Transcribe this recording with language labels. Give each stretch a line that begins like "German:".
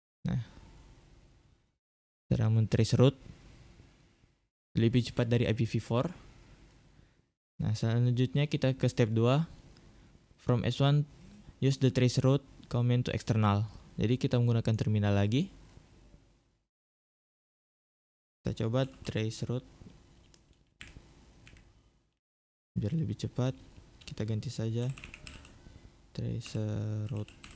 Indonesian: Nah, cara men-trace route lebih cepat dari IPv4. Nah, selanjutnya kita ke step 2.
English: From S1, use the trace route command to external.
Indonesian: Jadi kita menggunakan terminal lagi. Kita coba trace route. Biar lebih cepat, kita ganti saja trace route.